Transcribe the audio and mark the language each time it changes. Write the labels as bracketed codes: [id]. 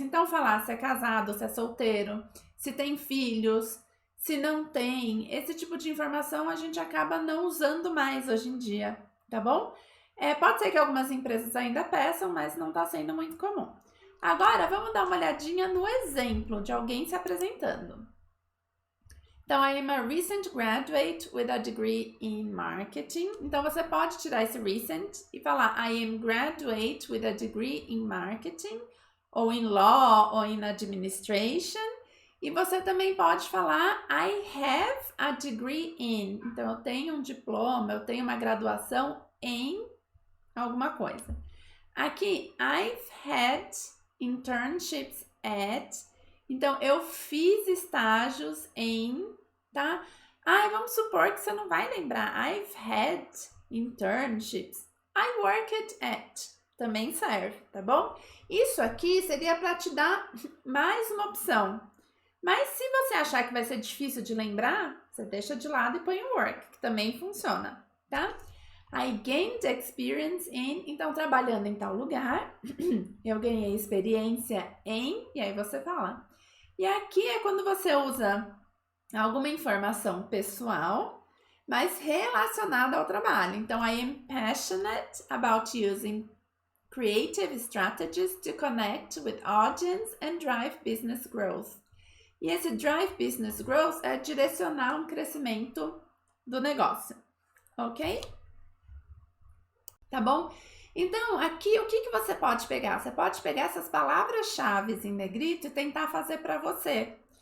[pt] Então, falar se é casado, se é solteiro, se tem filhos, se não tem, esse tipo de informação a gente acaba não usando mais hoje em dia, tá bom? Pode ser que algumas empresas ainda peçam, mas não está sendo muito comum. Agora, vamos dar uma olhadinha no exemplo de alguém se apresentando. [en] Então, I am a recent graduate with a degree in marketing. [pt] Então, você pode tirar esse recent e falar [en] I am graduate with a degree in marketing, [pt] ou [en] in law, [pt] ou [en] in administration. [pt] E você também pode falar [en] I have a degree in. [pt] Então, eu tenho um diploma, eu tenho uma graduação em alguma coisa. [en] Aqui, I've had internships at. [pt] Então, eu fiz estágios em, tá? Vamos supor que você não vai lembrar. [en] I've had internships. I worked at. [pt] Também serve, tá bom? Isso aqui seria para te dar mais uma opção. Mas se você achar que vai ser difícil de lembrar, você deixa de lado e põe o work, que também funciona, tá? [en] I gained experience in, [pt] então trabalhando em tal lugar, eu ganhei experiência em, e aí você fala. E aqui é quando você usa alguma informação pessoal, mas relacionada ao trabalho. [en] Então, I am passionate about using creative strategies to connect with audience and drive business growth. [pt] E esse [en] drive business growth [pt] é direcionar um crescimento do negócio, ok? Tá bom? Então, aqui, o que você pode pegar? Você pode pegar essas palavras-chave em negrito e tentar fazer para você.